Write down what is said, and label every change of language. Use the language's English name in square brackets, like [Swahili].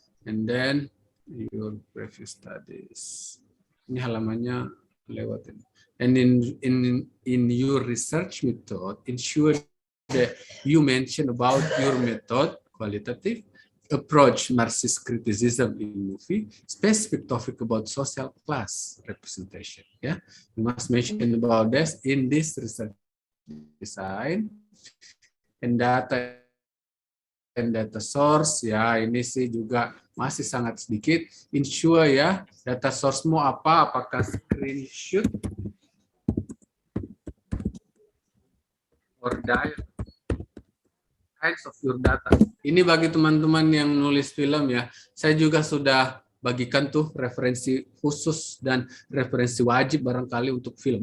[English] And then your previous studies. [Indonesian] Ini halamannya lewat ini. [English] And in your research method, ensure that you mention about your method, qualitative approach, Marxist criticism in movie, specific topic about social class representation. Yeah, you must mention about this in this research design and data source. [Indonesian] Ya, ini sih juga masih sangat sedikit. [English] Ensure ya, [Indonesian] data source-mu apa? Apakah [English] screenshot or diagram, kinds of your data. [Indonesian] Ini bagi teman-teman yang nulis film ya, saya juga sudah bagikan tuh referensi khusus dan referensi wajib barangkali untuk film.